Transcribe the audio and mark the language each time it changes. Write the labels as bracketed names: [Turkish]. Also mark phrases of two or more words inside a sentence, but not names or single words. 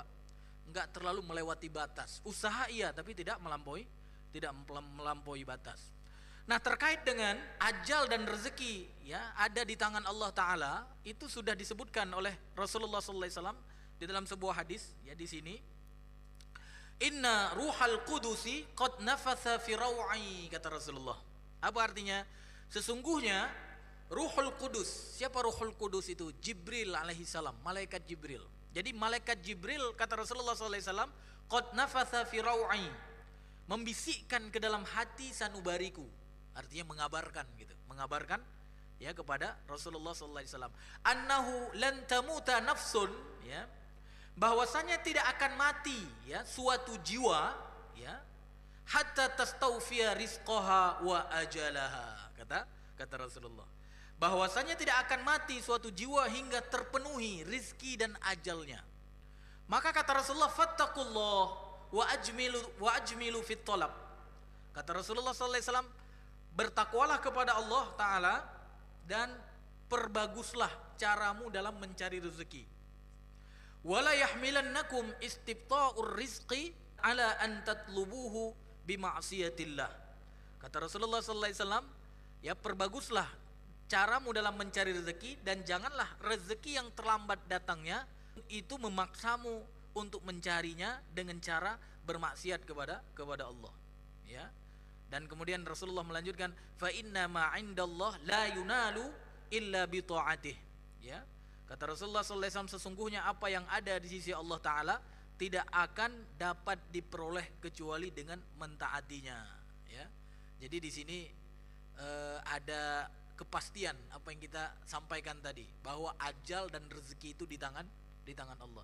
[Indonesian] Nggak terlalu melewati batas. Usaha iya, tapi tidak melampaui batas. Nah, terkait dengan ajal dan rezeki ya ada di tangan Allah Ta'ala, itu sudah disebutkan oleh Rasulullah SAW di dalam sebuah hadis ya di sini. [Arabic] إن روح القدس قد نفث في روعي, [Indonesian] kata Rasulullah. Apa artinya? Sesungguhnya Ruhul Qudus. Siapa Ruhul Qudus itu? Jibril [Arabic] عليه السلام, [Indonesian] malaikat Jibril. Jadi malaikat Jibril, kata Rasulullah SAW, [Arabic] قد نفث في روعي, [Indonesian] membisikkan ke dalam hati sanubariku. Artinya mengabarkan gitu. Mengabarkan ya kepada Rasulullah SAW. [Arabic] أنه لن تموت نفس, [Indonesian] ya, bahwasanya tidak akan mati ya suatu jiwa ya [Arabic] حتى تستوفي رزقها وأجلها, [Indonesian] kata Rasulullah, bahwasanya tidak akan mati suatu jiwa hingga terpenuhi rizki dan ajalnya. Maka kata Rasulullah, [Arabic] فاتقوا الله وأجملوا في الطلب. [Indonesian] Kata Rasulullah SAW, bertakwalah kepada Allah Ta'ala dan perbaguslah caramu dalam mencari rezeki. [Arabic] ولا يحملنكم استبطاء الرزق على أن تطلبوه بمعصية الله. [Indonesian] Kata Rasulullah SAW, ya perbaguslah caramu dalam mencari rezeki, dan janganlah rezeki yang terlambat datangnya itu memaksamu untuk mencarinya dengan cara bermaksiat kepada Allah. Ya. Dan kemudian Rasulullah melanjutkan, [Arabic] فإن ما عند الله لا ينال إلا بطاعته. [Indonesian] Ya. Kata Rasulullah SAW, sesungguhnya apa yang ada di sisi Allah Ta'ala tidak akan dapat diperoleh kecuali dengan mentaatinya. Ya. Jadi di sini ada kepastian apa yang kita sampaikan tadi, bahwa ajal dan rezeki itu di tangan Allah.